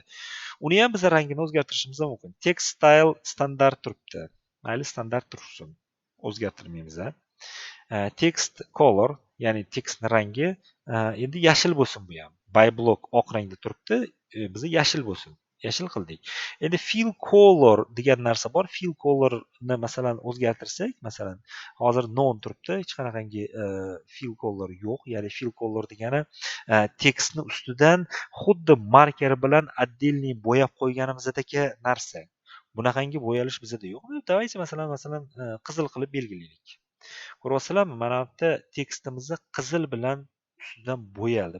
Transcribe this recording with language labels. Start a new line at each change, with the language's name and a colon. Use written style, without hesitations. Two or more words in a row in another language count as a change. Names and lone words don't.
Uzbek: Uni ham biz rangini o'zgartirishimiz mumkin.
English: Text style
Uzbek: standart turibdi. Mayli, standart tursin. O'zgartirmaymiz.
English: Text color,
Uzbek: ya'ni tekstning rangi endi yashil bo'lsin. Bu ham
English: by block
Uzbek: oq rangda turibdi, biz yashil bo'lsin. Yashil qildik. Endi
English: fill color
Uzbek: degan narsa bor.
English: Fill colorni
Uzbek: masalan o'zgartirsak, masalan hozir none turibdi, hech qanaqangi
English: fill color
Uzbek: yo'q. Ya'ni
English: fill color
Uzbek: degani tekstni ustidan xuddi marker bilan отдельный bo'yab qo'yganimizdagi narsa. Bunaqangi bo'yalish bizda yo'q. Davaychi masalan qizil qilib belgilaylik. Ko'ryapsizlarmi? Mana bu yerda tekstimizni qizil bilan ustidan bo'yaldi.